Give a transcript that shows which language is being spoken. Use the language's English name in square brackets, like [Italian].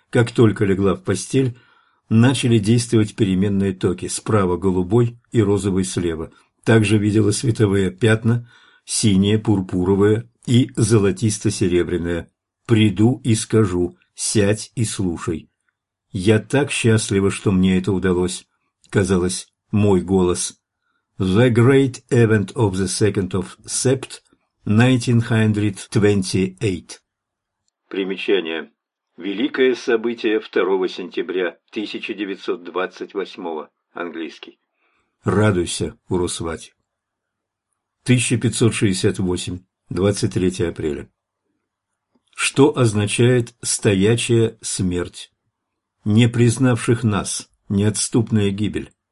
[Russian] Как только легла в постель, начали действовать переменные токи, справа голубой и розовый слева. Также видела световые пятна, синие, пурпуровые и золотисто-серебряные. Приду и скажу, сядь и слушай. Я так счастлива, что мне это удалось. Казалось, мой голос. [English] The Great Event of the 2nd of Sept, 1928. [Russian] Примечание. Великое событие 2 сентября 1928. Английский. Радуйся, Урусвати. 1568. 23 апреля. Что означает «стоячая смерть»? Не признавших нас, неотступная гибель.